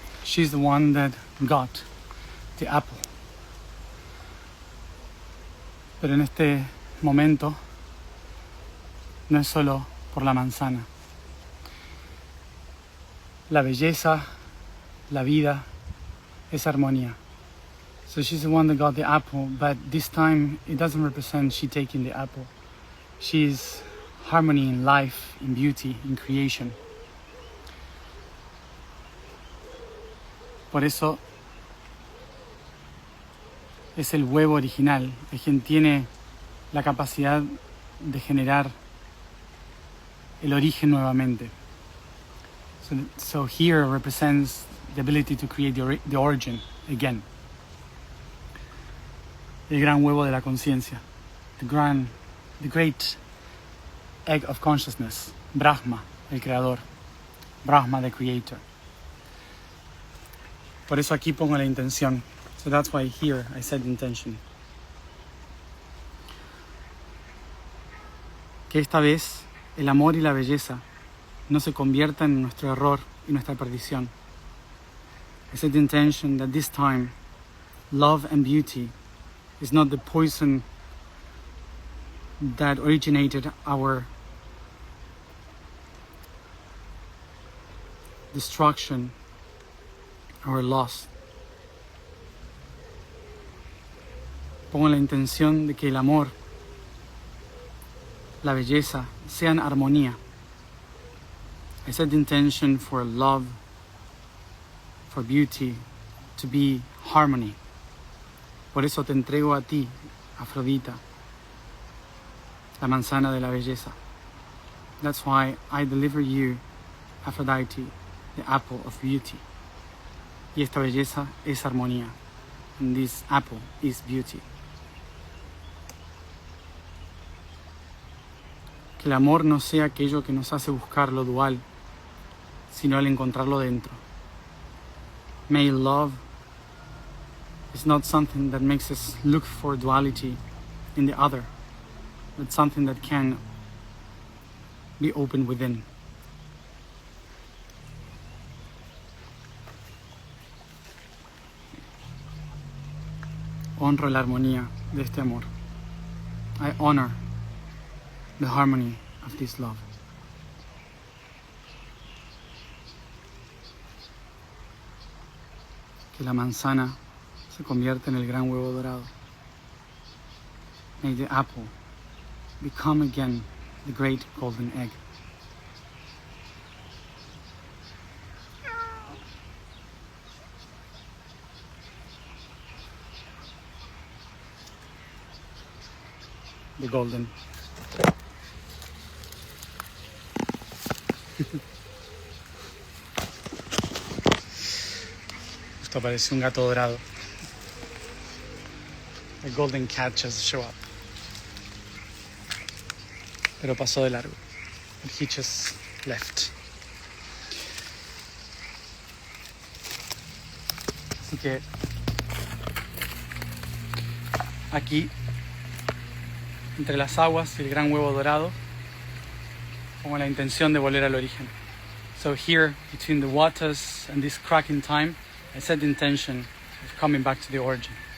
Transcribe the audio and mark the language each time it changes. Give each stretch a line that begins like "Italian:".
English: She's the one that got the apple.
Spanish: Pero en este momento no es solo por la manzana. La belleza, la vida, es armonía.
English: So she's the one that got the apple, but this time it doesn't represent she taking the apple. She's harmony in life, in beauty, in creation.
Spanish: Por eso es el huevo original, es quien tiene la capacidad de generar el origen nuevamente.
English: So here represents the ability to create the origin again.
Spanish: El gran huevo de la conciencia,
English: the great egg of consciousness,
Spanish: Brahma, el creador, Brahma,
English: the creator.
Spanish: Por eso aquí pongo la intención.
English: So that's why here I said intention.
Spanish: Que esta vez el amor y la belleza no se conviertan en nuestro error y nuestra perdición.
English: I said intention that this time love and beauty is not the poison that originated our destruction, our loss.
Spanish: Pongo la intención de que el amor, la belleza, sean armonía.
English: I set the intention for love, for beauty, to be harmony.
Spanish: Por eso te entrego a ti, Afrodita, la manzana de la belleza.
English: That's why I deliver you, Aphrodite, the apple of beauty.
Spanish: Y esta belleza es armonía.
English: And this apple is beauty.
Spanish: Que el amor no sea aquello que nos hace buscar lo dual, sino el encontrarlo dentro.
English: May love is not something that makes us look for duality in the other, but something that can be open within.
Spanish: Honro la armonía de este amor.
English: I honor the harmony of this love.
Spanish: Que la manzana se convierta en el gran huevo dorado.
English: May the apple become again the great golden egg. The golden.
Spanish: Esto parece un gato dorado.
English: The golden cat just show up.
Spanish: Pero pasó de largo.
English: And he just left.
Spanish: Así que aquí, entre las aguas y el gran huevo dorado, con la intención de volver al origen.
English: So here, between the waters and this cracking time, I set the intention of coming back to the origin.